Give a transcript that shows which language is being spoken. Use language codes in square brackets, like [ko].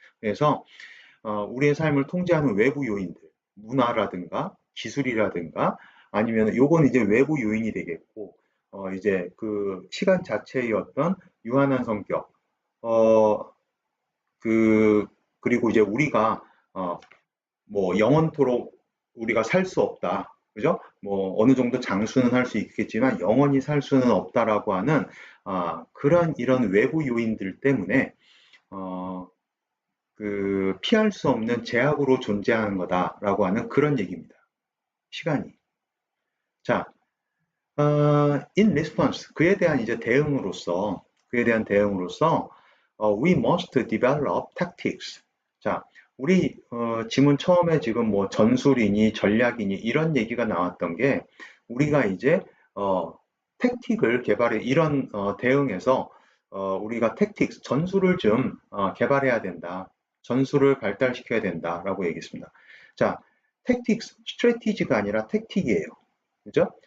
[ko] 그래서 우리의 삶을 통제하는 외부 요인들, 문화라든가 기술이라든가 아니면 요건 이제 외부 요인이 되겠고, 이제 그 시간 자체의 어떤 유한한 성격, 어, 그, 그리고 이제 우리가, 뭐 영원토록 우리가 살 수 없다. 그죠? 뭐 어느 정도 장수는 할 수 있겠지만 영원히 살 수는 없다라고 하는 그런 이런 외부 요인들 때문에 어, 피할 수 없는 제약으로 존재하는 거다라고 하는 그런 얘기입니다. 시간이. [en] 자, in response [ko] 그에 대한 이제 대응으로서 [en] we must develop tactics. [ko] 자, 우리 지문 처음에 지금 뭐 전술이니 전략이니 이런 얘기가 나왔던 게 우리가 이제 택틱을 개발해 이런 대응에서 우리가 택틱 전술을 좀 개발해야 된다. 전술을 발달시켜야 된다라고 얘기했습니다. 자, 택틱스, 스트레티지가 아니라 택틱이에요. 그죠?